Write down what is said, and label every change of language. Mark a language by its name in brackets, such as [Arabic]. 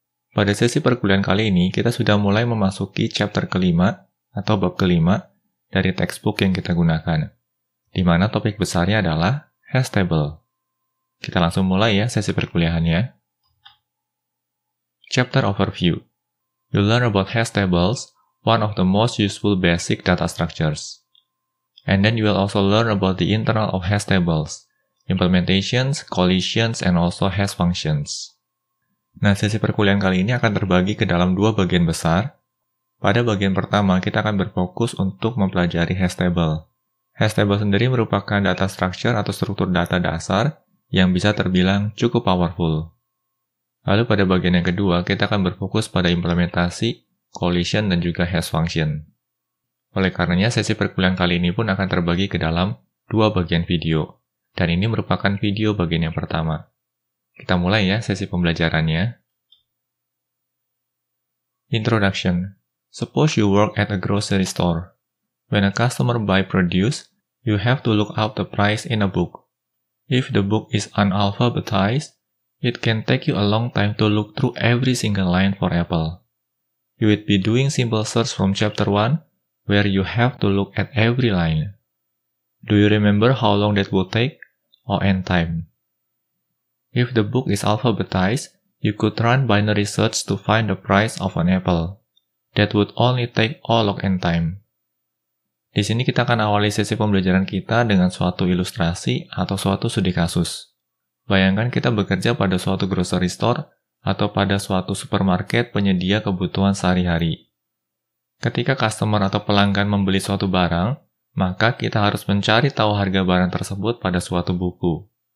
[Indonesian] Pada sesi perkuliahan kali ini, kita sudah mulai memasuki chapter kelima atau bab kelima dari textbook yang kita gunakan, di mana topik besarnya adalah hash table. Kita langsung mulai ya sesi perkuliahannya. [English] Chapter Overview. You'll learn about hash tables, one of the most useful basic data structures. And then you will also learn about the internal of hash tables, implementations, collisions, and also hash functions. [Indonesian] Nah, sesi perkuliahan kali ini akan terbagi ke dalam dua bagian besar. Pada bagian pertama, kita akan berfokus untuk mempelajari hash table. Hash table sendiri merupakan data structure atau struktur data dasar yang bisa terbilang cukup powerful. Lalu pada bagian yang kedua, kita akan berfokus pada implementasi, collision, dan juga hash function. Oleh karenanya, sesi perkuliahan kali ini pun akan terbagi ke dalam dua bagian video. Dan ini merupakan video bagian yang pertama. Kita mulai ya sesi pembelajarannya. [English] Introduction. Suppose you work at a grocery store. When a customer buy produce, you have to look up the price in a book. If the book is unalphabetized, it can take you a long time to look through every single line for Apple. You would be doing simple search from chapter 1, where you have to look at every line. Do you remember how long that would take? Or n time. If the book is alphabetized, you could run binary search to find the price of an apple. That would only take all of n time. [Indonesian] Di sini kita akan awali sesi pembelajaran kita dengan suatu ilustrasi atau suatu studi kasus. Bayangkan kita bekerja pada suatu grocery store atau pada suatu supermarket penyedia kebutuhan sehari-hari. Ketika customer atau pelanggan membeli suatu barang, maka kita harus mencari tahu harga barang tersebut pada suatu buku.